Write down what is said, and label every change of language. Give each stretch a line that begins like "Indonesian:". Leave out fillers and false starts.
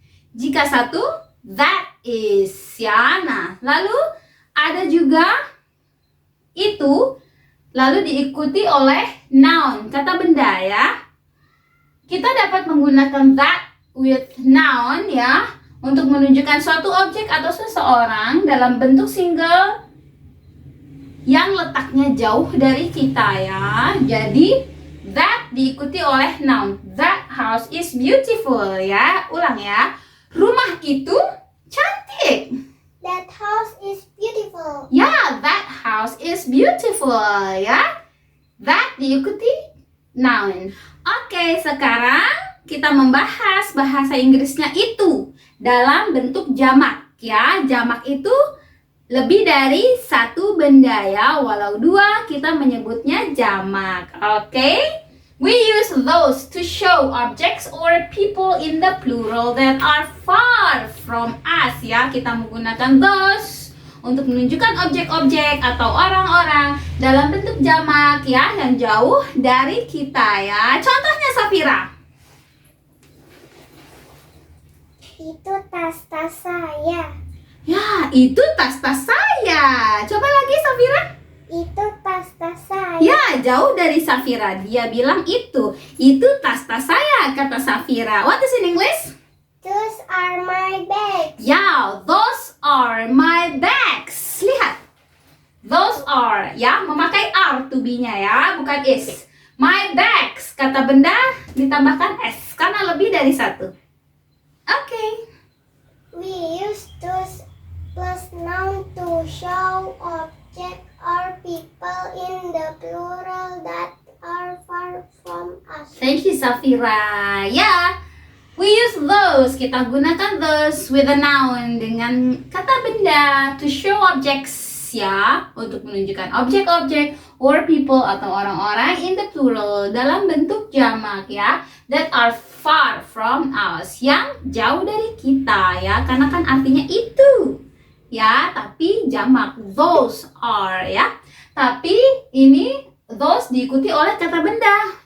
Indonesian: Jika satu, that is ya. Nah, lalu ada juga itu, lalu diikuti oleh noun, kata benda ya. Kita dapat menggunakan that with noun ya, untuk menunjukkan suatu objek atau seseorang dalam bentuk single yang letaknya jauh dari kita ya. Jadi that diikuti oleh noun.
English: That house is beautiful ya.
Indonesian: Ulang ya. Rumah itu cantik.
English: That house is beautiful. Ya, that house is beautiful ya.
Indonesian: That diikuti noun. Oke, sekarang kita membahas bahasa Inggrisnya itu dalam bentuk jamak ya. Jamak itu lebih dari satu benda ya. Walau dua kita menyebutnya jamak. Oke.
English: We use those to show objects or people in the plural that are far from us ya.
Indonesian: Kita menggunakan those untuk menunjukkan objek-objek atau orang-orang dalam bentuk jamak ya, yang jauh dari kita ya. Contohnya Safira. Itu tas-tas saya. Ya, itu tas-tas saya. Coba lagi Safira. Itu tas-tas saya. Ya, jauh dari Safira. Dia bilang itu. Itu tas-tas saya, kata Safira.
English: What is in English? Those are my bags.
Indonesian: Ya,
English: those are my bags.
Indonesian: Lihat. Those are, ya, memakai are to be-nya ya, bukan is.
English: My bags.
Indonesian: Kata benda ditambahkan S karena lebih dari satu. Oke.
English: We use those plus noun to show object or people in the plural that are far from us. Thank you, Safira. Ya, we use those.
Indonesian: Kita gunakan those with a noun dengan kata benda
English: to show objects,
Indonesian: ya, untuk menunjukkan objek-objek
English: or people
Indonesian: atau orang-orang
English: in the plural
Indonesian: dalam bentuk jamak, ya,
English: that are far from us,
Indonesian: yang jauh dari kita, ya, karena kan artinya itu, ya, tapi jamak, those are, ya, tapi ini those diikuti oleh kata benda.